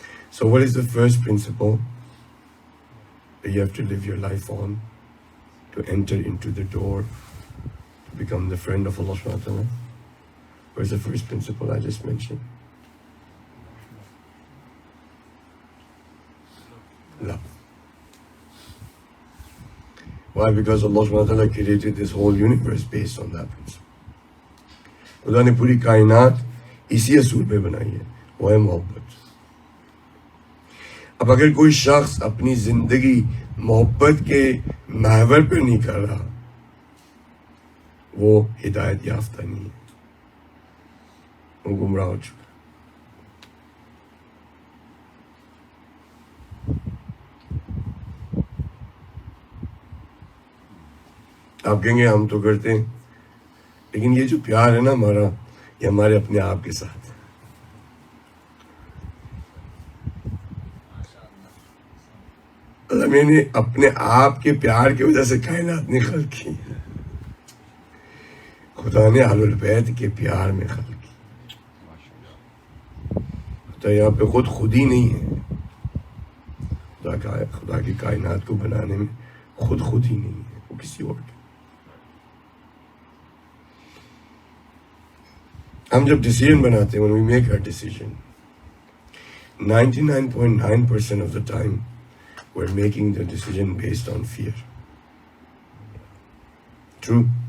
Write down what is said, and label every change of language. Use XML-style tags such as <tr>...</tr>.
<en>So what is the first principle that you have to live your life on to enter into the door, to become the friend of Allah SWT? Where's the first principle I just mentioned? Love. Why? Because Allah SWT created this whole universe based on that principle.</en> <hi>खुदा ने पूरी कायनात इसी असूल पे बनाई है, वो है मोहब्बत. अब अगर कोई शख्स अपनी जिंदगी मोहब्बत के महवर पे नहीं कर रहा, वो हिदायत याफ्ता नहीं है, वो गुमराह हो चुका. आप कहेंगे हम तो करते हैं, लेकिन ये जो प्यार है ना हमारा, ये हमारे अपने आप के साथ है. मतलब मैंने अपने आप के प्यार की वजह से कायनात ने खल्क की, खुदा ने अहलुल बैत के प्यार में खल्क की. तो यहाँ पे खुद ही नहीं है. खुदा की कायनात को बनाने में खुद ही नहीं है, वो किसी और के. हम जब डिसीजन बनाते हैं,</hi> <en>when we make a decision, 99.9% of the time we're making the decision based on fear. True?</en>